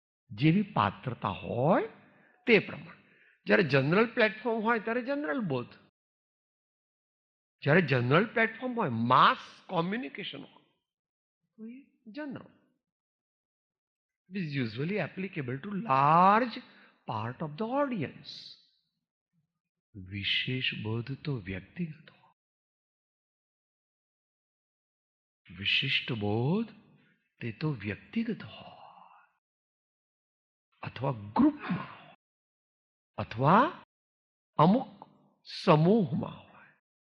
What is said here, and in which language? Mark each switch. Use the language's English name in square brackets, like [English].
[Gujarati] જેવી પાત્રતા હોય તે પ્રમાણે. જ્યારે જનરલ પ્લેટફોર્મ હોય ત્યારે જનરલ બોધ, જ્યારે જનરલ પ્લેટફોર્મ હોય, માસ કોમ્યુનિકેશન હોય, general. [English] It is usually applicable to large part of the audience. [Gujarati] વિશેષ બોધ તો વ્યક્તિગત હોય, વિશિષ્ટ બોધ તે તો વ્યક્તિગત હોય અથવા ગ્રુપમાં અથવા અમુક સમૂહમાં હોય.